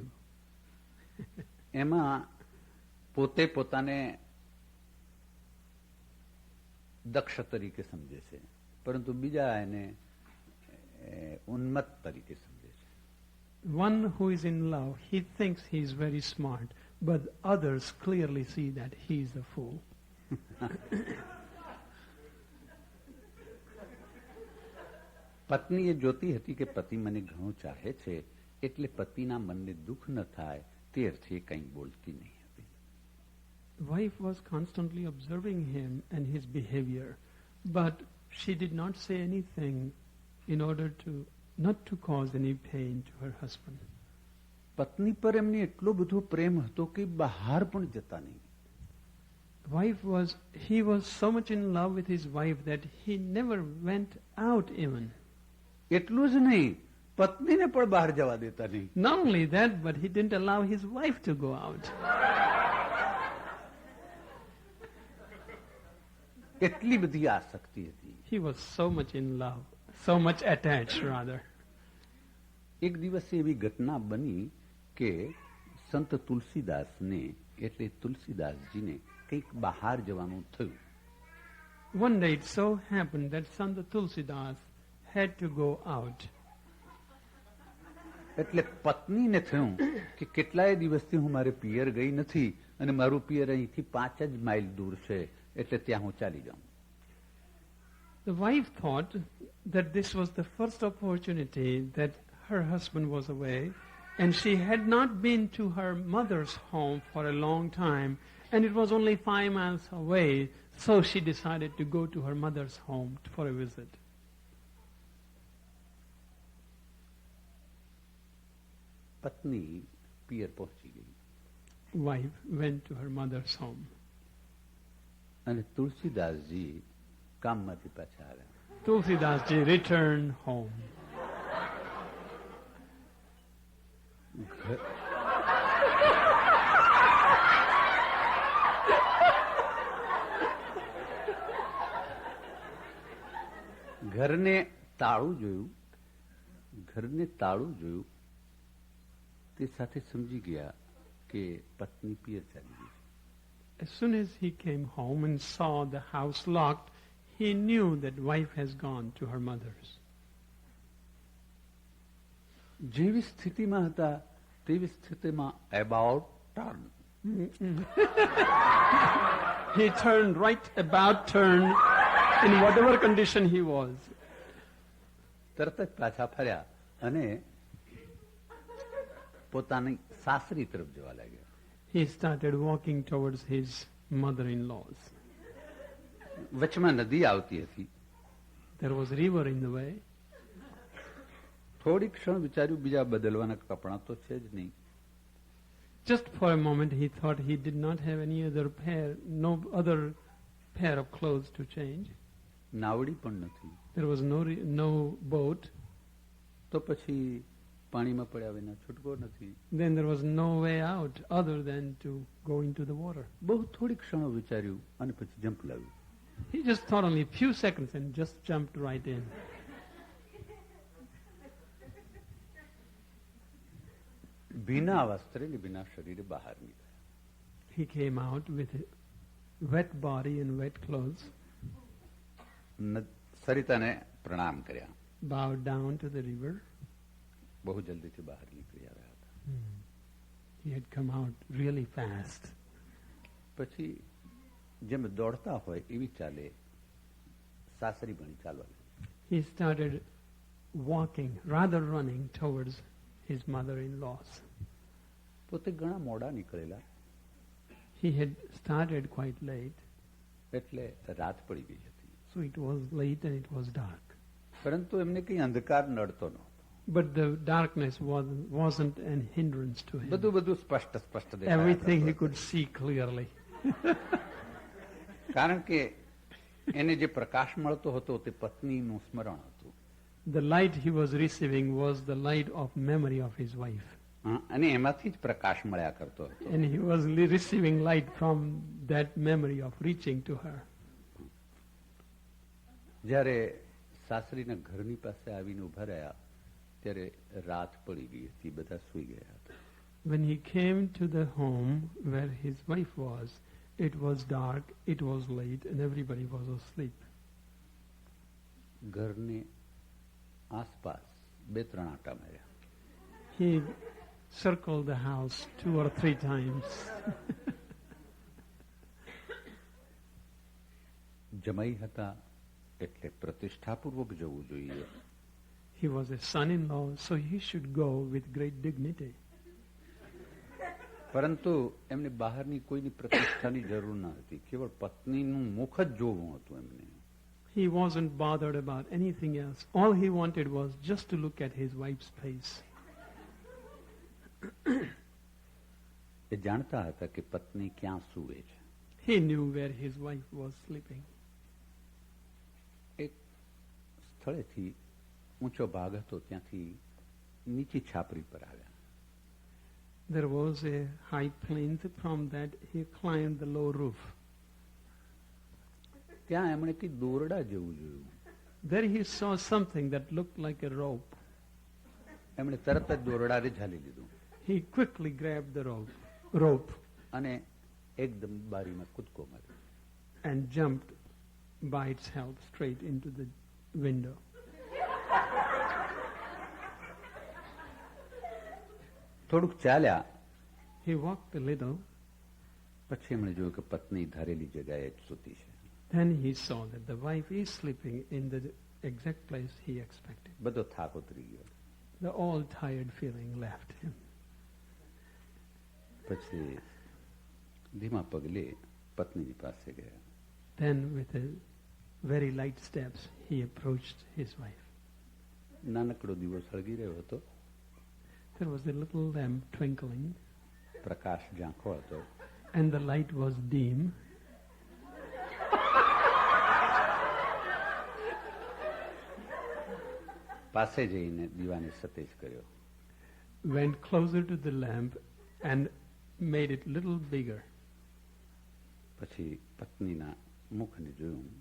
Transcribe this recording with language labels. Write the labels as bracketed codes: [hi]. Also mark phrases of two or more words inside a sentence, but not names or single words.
[gu] એમાં પોતે પોતાને દક્ષ તરીકે સમજે છે, પરંતુ બીજા એને ઉન્મત્ત તરીકે સમજે છે. [en] One who is in love, he thinks he is very smart, but others clearly see that he is a fool. [gu] પત્ની એ જોતી હતી કે પતિ મને ઘણું ચાહે છે, એટલે પતિના મનને દુઃખ ન થાય તે અર્થે કંઈ બોલતી નહીં હતી. [en] The wife was constantly observing him and his behavior, but she did not say anything in order to not to cause any pain to her husband. [gu] પત્ની પર એમને એટલો બધો પ્રેમ હતો કે બહાર પણ જતા નહીં. [en] He was so much in love with his wife that he never went out even. [gu] એટલું જ નહીં, પત્નીને પણ બહાર જવા દેતા નહીં. [en] Not only that, but he didn't allow his wife to go out. [gu] એટલી બધી આસક્તિ હતી. [en] He was so much in love, so much attached rather. [gu] એક દિવસે એવી ઘટના બની કે સંત તુલસીદાસને એટલે તુલસીદાસજીને કંઈક બહાર જવાનું થયું. [en] One day it so happened that Sant Tulsidas had to go out. [gu] એટલે પત્નીને થયું કે કેટલાય દિવસથી હું મારે પિયર ગઈ નથી અને મારું પિયર અહીંથી 5 જ માઇલ દૂર છે, એટલે ત્યાં હું ચાલી જાઉં. [en] The wife thought that this was the first opportunity that her husband was away, and she had not been to her mother's home for a long time, and it was only 5 miles away, so she decided to go to her mother's home for a visit. [gu] પત્ની પિયર પહોંચી ગઈ [en] Wife went to her mother's home. [gu] અને તુલસીદાસજી કામમાંથી પાછા આવ્યા. [en] Tulsidas ji returned home. [gu] ઘરને તાળું જોયું, તે સાથે સમજી ગયા કે પત્ની પિયર ચાલી ગઈ. [en] As soon as he came home and saw the house locked, he knew that wife has gone to her mother's. [gu] જેવી સ્થિતિમાં હતા તેવી સ્થિતિમાં [en] about turn. He turned right about turn in whatever condition he was. [gu] તરત જ પાછા ફર્યા અને પોતાની સાસરી તરફ જવા લાગ્યા. [en] He started walking towards his mother-in-law's. [gu] વચમાં નદી આવતી હતી. [en] There was a river in the way. [gu] થોડી ક્ષણ વિચાર્યું બીજા બદલવાના કપડા તો છે જ નહીં. [en] Just for a moment he thought he did not have any other pair, no other pair of clothes to change. [gu] નાવડી પણ નથી. [en] There was no boat. [gu] તો પછી પાણીમાં પડ્યા વિના છૂટકો નથી. [en] Then there was no way out other than to go into the water. [gu] બહુ થોડી ક્ષણો વિચાર્યું અને પછી જમ્પ લાવ્યું. [en] He just thought only a few seconds and just jumped right in. [gu] ભીના વસ્ત્રે ને ભીના શરીરે બહાર નીકળ્યા. [en] He came out with a wet body and wet clothes, [gu] સરિતાને પ્રણામ કર્યા. [en] bowed down to the river. [gu] બહુ જલ્દીથી બહાર નીકળી આવ્યા હતા. [en] He had come out really fast. [gu] પછી જેમ દોડતા હોય એવી ચાલે સાસરી ભણી ચાલવા લાગી. [en] He started walking, rather running towards his mother-in-law's. [gu] પોતે ઘણા મોડા નીકળેલા [en] He had started quite late, [gu] એટલે રાત પડી ગઈ હતી. [en] so it was late and it was dark. [gu] પરંતુ એમને કઈ અંધકાર નડતો નહોતો. [en] But the darkness wasn't an hindrance to him. [gu] બધું સ્પષ્ટ દેખાયા [en] Everything he [gu] કરતું [en] could see clearly. [gu] કારણ કે એને જે પ્રકાશ મળતો હતો તે પત્નીનું સ્મરણ હતું. [en] The light he was receiving was the light of memory of his wife. [gu] અને એમાંથી જ પ્રકાશ મળ્યા કરતો હતો. [en] And he was receiving light from that memory of reaching to her. [gu] જ્યારે સાસરીના ઘરની પાસે આવીને ઉભા રહ્યા ત્યારે રાત પડી ગઈ હતી, બધા સૂઈ ગયા હતા. [en] When he came to the home where his wife was, it was dark, it was late, and everybody was asleep. [gu] ઘરની આસપાસ 2-3 આંટા માર્યા. [en] He circled the house 2 or 3 times. [gu] જમાઈ હતા એટલે પ્રતિષ્ઠાપૂર્વક જવું જોઈએ. [en] He was a son-in-law, so he should go with great dignity. [gu] પરંતુ એમને બહારની કોઈની પ્રતિષ્ઠાની જરૂર ન હતી, કેવળ પત્નીનું મુખ જ જોવું હતું એમને. [en] He wasn't bothered about anything else. All he wanted was just to look at his wife's face. [gu] એ જાણતા હતા કે પત્ની ક્યાં સૂવે છે. [en] He knew where his wife was sleeping. [gu] એક સ્થળેથી ઊંચો ભાગ હતો, ત્યાંથી નીચી છાપરી પર આવ્યા. [en] There was a high plinth. From that he climbed the low roof. [gu] ત્યાં એમણે કંઈ દોરડા જેવું જોયું. [en] There he saw something that looked like a rope. [gu] એમણે તરત જ દોરડાને ઝાલી લીધું [en] He quickly grabbed the rope [gu] અને એકદમ બારીમાં કૂદકો માર્યો. [en] and jumped by its help straight into the window. [gu] થોડુંક ચાલ્યા. [en] He walked a little. [gu] પછી એમણે જોયું કે પત્ની ધારેલી જગ્યાએ જ સૂતી છે. [en] Then he saw that the wife is sleeping in the exact place he expected. [gu] બધો થાક ઉતરી ગયો. [en] The all tired feeling left him. [gu] પછી ધીમા પગલે પત્નીની પાસે ગયા. [en] Then with a very light steps he approached his wife. [gu] નાનકડો દીવો સળગી રહ્યો હતો. [en] There was a little lamp twinkling. [gu] પ્રકાશ ઝાંખો હતો. [en] And the light was dim. [gu] પાસે જઈને દીવાને સતેજ કર્યો. [en] Went closer to the lamp and made it little bigger. [gu] પછી પત્નીના મુખને જોયું.